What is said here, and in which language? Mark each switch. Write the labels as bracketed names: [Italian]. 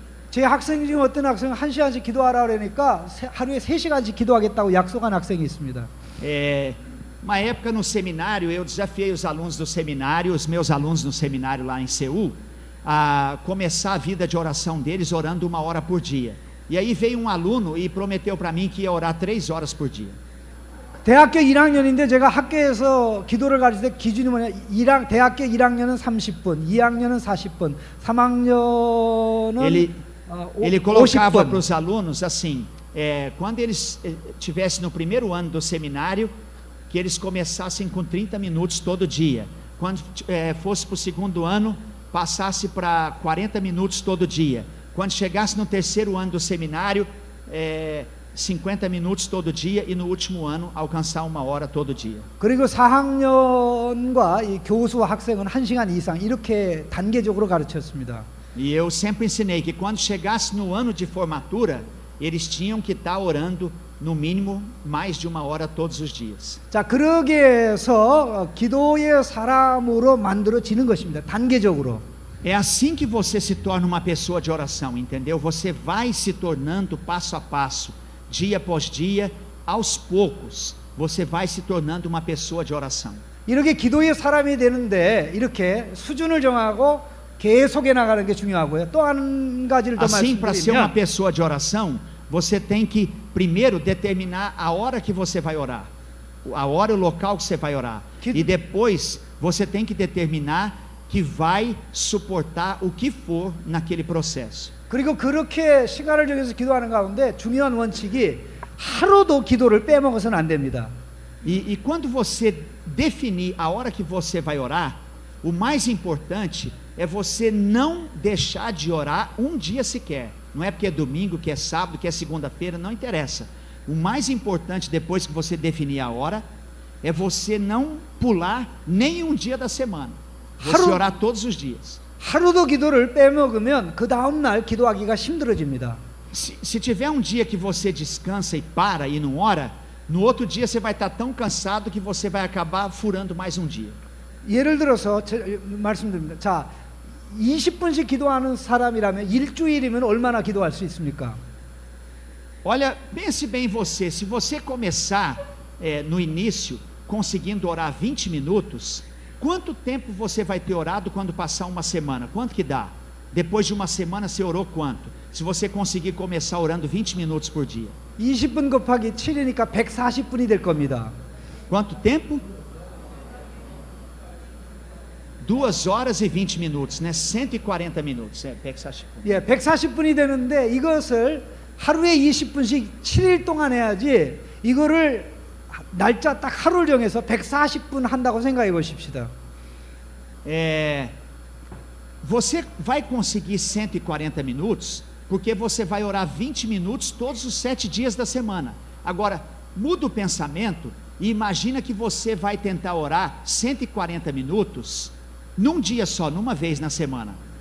[Korean] 제 학생 중에 어떤 학생은 1시간씩 기도하라 그러니까 하루에 3시간씩 기도하겠다고 약속한 학생이 있습니다. [Portuguese] Uma época no seminário, eu desafiei os alunos do seminário, os meus alunos no seminário lá em Seul, a começar a vida de oração deles orando 1 hora por dia. E aí veio um aluno e prometeu para mim que ia orar 3 horas por dia. [Korean] 대학교 1학년인데 제가 학교에서 기도를 가르칠 때 기준이 뭐냐, 대학교 1학년은 30분, 2학년은 40분, 3학년은 [Portuguese] Ele colocava para [Korean] 50분. [Portuguese] os alunos assim, quando eles estivessem no primeiro ano do seminário, que eles começassem com 30 minutos todo dia. Quando fosse para o segundo ano, passasse para 40 minutos todo dia. Quando chegasse no terceiro ano do seminário, 50 minutos todo dia, e no último ano alcançar 1 hora todo dia. [Korean] 그리고 4학년과 이 교수와 학생은 1시간 이상 이렇게 단계적으로 가르쳤습니다. [Portuguese] E eu sempre ensinei que quando chegasse no ano de formatura, eles tinham que estar orando no mínimo mais de 1 hora todos os dias. [Korean] 자, 그러기 위해서 기도의 사람으로 만들어지는 것입니다. 단계적으로. [Portuguese] É assim que você se torna uma pessoa de oração, entendeu? Você vai se tornando passo a passo, dia após dia, aos poucos, você vai se tornando uma pessoa de oração. [Korean] 이렇게 기도의 사람이 되는데 이렇게 수준을 정하고 계속해 나가는 게 중요하고요. 또 한 가지를 더 [Portuguese] Assim, para ser uma [Korean] 말씀드리면 [Portuguese] pessoa de oração, você tem que primeiro determinar a hora que você vai orar, a hora e o local que você vai orar, e depois você tem que determinar que vai suportar o que for naquele processo. [Korean] 그리고 그렇게 시간을 정해서 기도하는 가운데 중요한 원칙이 하루도 기도를 빼먹어서는 안 됩니다. [Portuguese] E quando você definir a hora que você vai orar, O mais importante é você não deixar de orar um dia sequer. Não é porque é domingo, que é sábado, que é segunda-feira, não interessa. O mais importante, depois que você definir a hora, é você não pular nem um dia da semana. Você orar todos os dias. [Korean] 하루도 기도를 빼먹으면 그 다음 날 기도하기가 힘들어집니다. [Portuguese] Se tiver um dia que você descansa e para e não ora, no outro dia você vai estar tão cansado que você vai acabar furando mais um dia. [Korean] 예를 들어서 말씀드립니다. 자, 20분씩 기도하는 사람이라면 일주일이면 얼마나 기도할 수 있습니까? [Portuguese] Olha, pense bem em você. Se você começar no início conseguindo orar 20 minutos, quanto tempo você vai ter orado quando passar uma semana? Quanto que dá? Depois de uma semana você orou quanto? Se você conseguir começar orando 20 minutos por dia. [Korean] 20분 곱하기 7이니까 140분이 될 겁니다. [Portuguese] Quanto tempo? 2 horas e 20 minutos, né? 140 minutos. [Korean] 140분. 예, 140분이 되는데 이것을 하루에 20분씩 7일 동안 해야지 이거를 날짜 딱 하루를 정해서 140분 한다고 생각해 보십시다. [Portuguese] Você vai conseguir 140 minutos porque você vai orar 20 minutos todos os 7 dias da semana. Agora, muda o pensamento e imagina que você vai tentar orar 140 minutos num dia só, numa vez na semana.